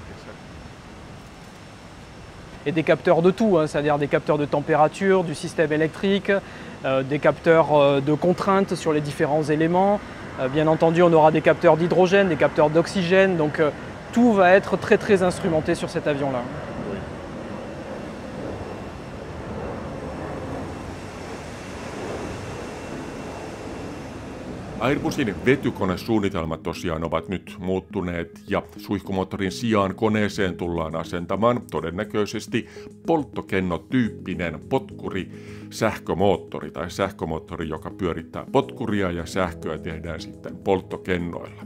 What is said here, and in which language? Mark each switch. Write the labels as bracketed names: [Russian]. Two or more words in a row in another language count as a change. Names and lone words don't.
[French] Et des capteurs de tout, hein, c'est-à-dire des capteurs de température, du système électrique, des capteurs de contrainte sur les différents éléments. Bien entendu, on aura des capteurs d'hydrogène, des capteurs d'oxygène, donc tout va être très instrumenté sur cet avion-là. [Finnish] Airbusin vetykonesuunnitelmat tosiaan ovat nyt muuttuneet ja suihkumoottorin sijaan koneeseen tullaan asentamaan todennäköisesti polttokennotyyppinen potkuri-sähkömoottori tai sähkömoottori, joka pyörittää potkuria ja sähköä tehdään sitten polttokennoilla.